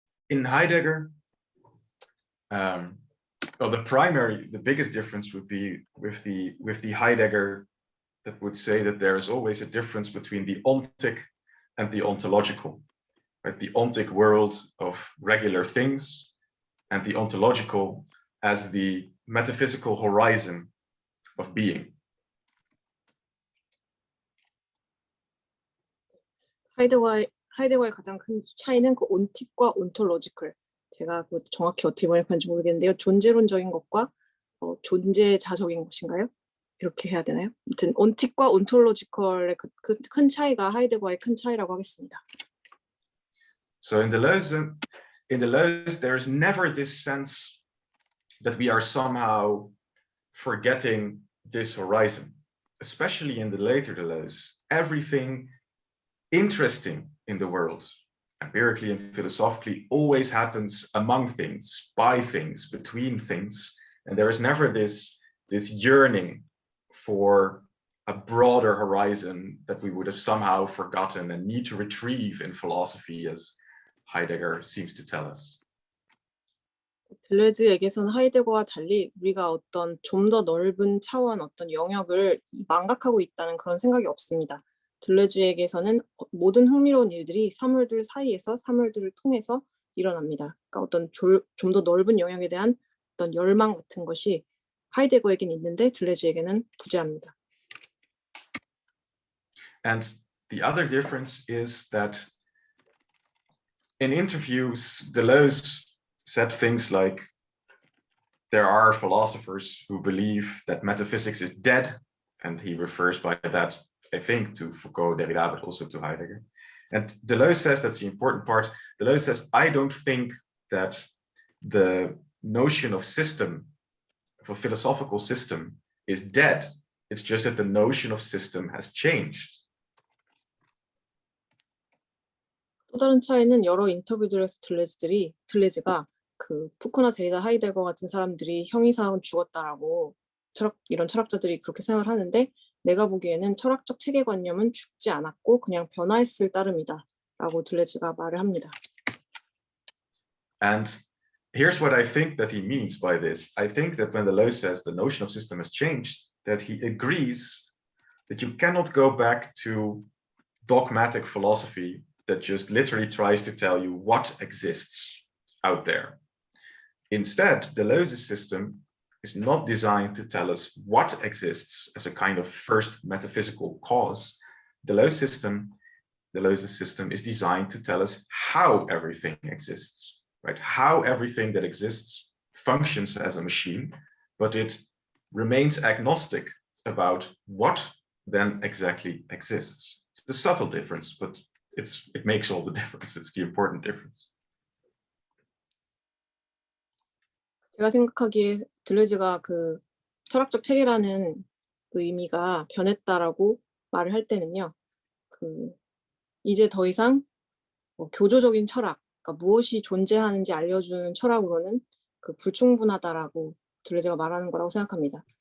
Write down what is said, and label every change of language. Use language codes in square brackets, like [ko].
[en] In Heidegger, well, the biggest difference would be with the Heidegger that would say that there is always a difference between the ontic and the ontological, right? The ontic world of regular things and the ontological as the metaphysical horizon of being. [ko] 하이데거의 가장 큰 차이는 그 온틱과 온톨로지컬, 제가 정확히 어떻게 번역하는지 모르겠는데요. 존재론적인 것과 존재자적인 것인가요? 이렇게 해야 되나요? 아무튼 온틱과 온톨로지컬의 그 큰 차이가 하이데거의 큰 차이라고 하겠습니다. [en] So in Deleuze, there is never this sense that we are somehow forgetting this horizon. Especially in the later Deleuze, everything interesting in the world, empirically and philosophically, always happens among things, by things, between things, and there is never this yearning for a broader horizon that we would have somehow forgotten and need to retrieve in philosophy, as Heidegger seems to tell us. [ko] 들레즈에게서는 하이데거와 달리 우리가 어떤 좀 더 넓은 차원, 어떤 영역을 망각하고 있다는 그런 생각이 없습니다. 들레즈에게서는 모든 흥미로운 일들이 사물들 사이에서, 사물들을 통해서 일어납니다. 그러니까 어떤 좀 더 넓은 영역에 대한 어떤 열망 같은 것이 하이데거에겐 있는데 들레즈에게는 부재합니다. [en] And the other difference is that in interviews, Deleuze said things like, there are philosophers who believe that metaphysics is dead, and he refers by that, I think, to Foucault, Derrida, but also to Heidegger. And Deleuze says, that's the important part, Deleuze says, I don't think that the notion of system, of a philosophical system, is dead. It's just that the notion of system has changed. [ko] 또 다른 차이는 여러 인터뷰들에서 들레즈가 그 푸코나 데리다, 하이데거 같은 사람들이 형이상은 죽었다라고 이런 철학자들이 그렇게 생각을 하는데, 내가 보기에는 철학적 체계관념은 죽지 않았고 그냥 변화했을 따름이다라고 들레즈가 말을 합니다. [en] And here's what I think that he means by this. I think that when Deleuze says the notion of system has changed, that he agrees that you cannot go back to dogmatic philosophy that just literally tries to tell you what exists out there. Instead, Deleuze's system is not designed to tell us what exists as a kind of first metaphysical cause. Deleuze's system is designed to tell us how everything exists, right? How everything that exists functions as a machine, but it remains agnostic about what then exactly exists. It's a subtle difference, but it makes all the difference. It's the important difference. [ko] 제가 생각하기에 들레즈가 그 철학적 체계라는 의미가 변했다라고 말을 할 때는요, 그 이제 더 이상 교조적인 철학, 그러니까 무엇이 존재하는지 알려주는 철학으로는 그 불충분하다라고 들레즈가 말하는 거라고 생각합니다.